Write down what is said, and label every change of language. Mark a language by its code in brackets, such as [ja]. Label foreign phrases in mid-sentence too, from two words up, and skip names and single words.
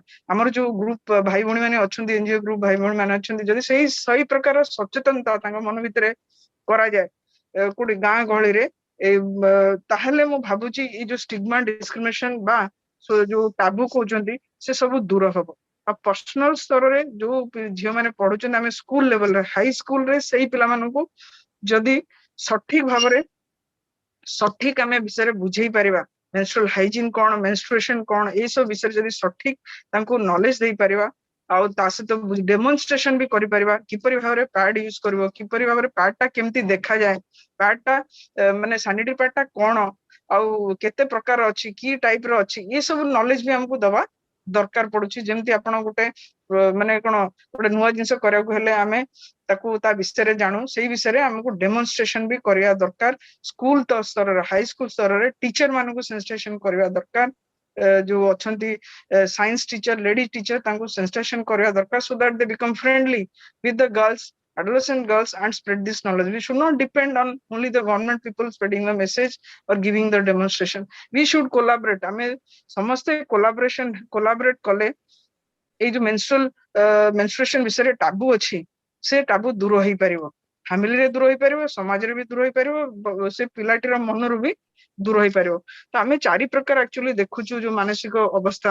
[or] ଆମର ଯୋଉ ଗ୍ରୁପ ଭାଇ ଭଉଣୀ ମାନେ ଅଛନ୍ତି ଏନଜିଓ ଗ୍ରୁପ ଭାଇ ଭଉଣୀ ମାନେ ଅଛନ୍ତି ଯଦି ସେଇ ପ୍ରକାର ସଚେତନତା ତାଙ୍କ ମନ ଭିତରେ କରାଯାଏ କୋଉଠି ଗାଁ ଗହଳିରେ ତାହେଲେ ମୁଁ ଭାବୁଛି ଏଇ ଯୋଉ [en] stigma discrimination [or] ବା ଯୋଉ ଟାବୁ କହୁଛନ୍ତି ସେ ସବୁ ଦୂର ହବ। ଆଉ ପର୍ସନାଲ ସ୍ତରରେ ଯୋଉ ଝିଅ ମାନେ ପଢୁଛନ୍ତି ଆମେ [en] school levelରେ high schoolରେ [or] ସେଇ ପିଲାମାନଙ୍କୁ ଯଦି ସଠିକ ଭାବରେ ସଠିକ ଆମେ ବିଷୟରେ ବୁଝେଇ ପାରିବା [en] menstrual hygiene [or] କଣ menstruation କଣ ଏଇ ସବୁ ବିଷୟରେ ଯଦି ସଠିକ ତାଙ୍କୁ ନଲେଜ ଦେଇପାରିବା ଆଉ ତା ସହିତ ଡେମନଷ୍ଟ୍ରେସନ ବି କରିପାରିବା କିପରି ଭାବରେ [en] pad use [or] କରିବ କିପରି ଭାବରେ ପ୍ୟାଡ ଟା କେମିତି ଦେଖାଯାଏ, ପ୍ୟାଡ ଟା ମାନେ [en] sanitary pad [or] ଟା କଣ ଆଉ କେତେ ପ୍ରକାର ଅଛି କି ଟାଇପ ର ଅଛି ଏ ସବୁ ନଲେଜ ବି ଆମକୁ ଦବା ଦରକାର ପଡୁଛି। ଯେମିତି ଆପଣ ଗୋଟେ ମାନେ କଣ ଗୋଟେ ନୂଆ ଜିନିଷ କରିବାକୁ ହେଲେ ଆମେ ତାକୁ ତା ବିଷୟରେ ଜାଣୁ ସେଇ ବିଷୟରେ ଆମକୁ ଡେମନଷ୍ଟ୍ରେସନ ବି କରିବା ଦରକାର। ସ୍କୁଲ ସ୍ତରରେ [en] high school [or] ସ୍ତରରେ ଟିଚର ମାନଙ୍କୁ ସେନ୍ସିଟାଇଜେସନ କରିବା ଦରକାର। ଯୋଉ ଅଛନ୍ତି [en] science teacher lady teacher [or] ତାଙ୍କୁ ସେନ୍ସିଟାଇଜେସନ କରିବା ଦରକାର [en] so that they become friendly with the girls adolescent girls and spread this knowledge. We should not depend on only the government people spreading the message or giving the demonstration. We should collaborate। [or] ଆମେ ସମସ୍ତେ collaborate କଲେ ଏଇ ଯୋଉ menstruation ବିଷୟରେ ଟାବୁ ଅଛି ସେ ଟାବୁ ଦୂର ହେଇପାରିବ, ଫ୍ୟାମିଲିରେ ଦୂର ହେଇପାରିବ, ସମାଜରେ ବି ଦୂର ହେଇପାରିବ, ସେ ପିଲାଟିର ମନରୁ ବି ଦୂର ହେଇପାରିବ। ତ ଆମେ 4 ପ୍ରକାର ଆକ୍ଚୁଆଲି ଦେଖୁଛୁ ଯୋଉ ମାନସିକ ଅବସ୍ଥା।